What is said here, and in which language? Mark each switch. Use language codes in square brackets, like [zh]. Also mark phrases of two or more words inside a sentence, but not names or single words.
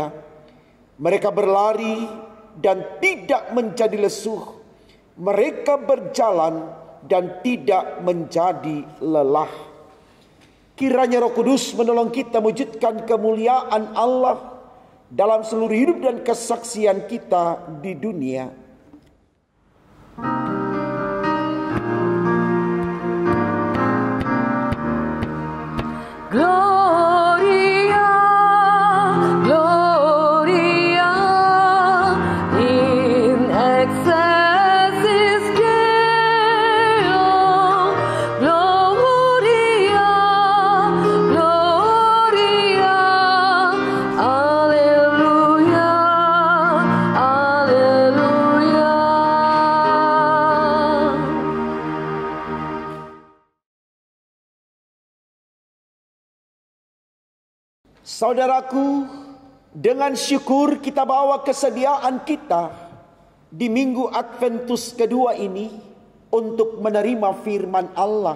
[id] Mereka berlari dan tidak menjadi lesuh, mereka berjalan dan tidak menjadi lelah. Kiranya Roh Kudus menolong kita mewujudkan kemuliaan Allah dalam seluruh hidup dan kesaksian kita di dunia. [la] Gloria, Gloria, in excelsis Deo, Gloria, Gloria, Alleluia, Alleluia. [id] Saudaraku, dengan syukur kita bawa kesediaan kita di minggu Adventus kedua ini untuk menerima firman Allah.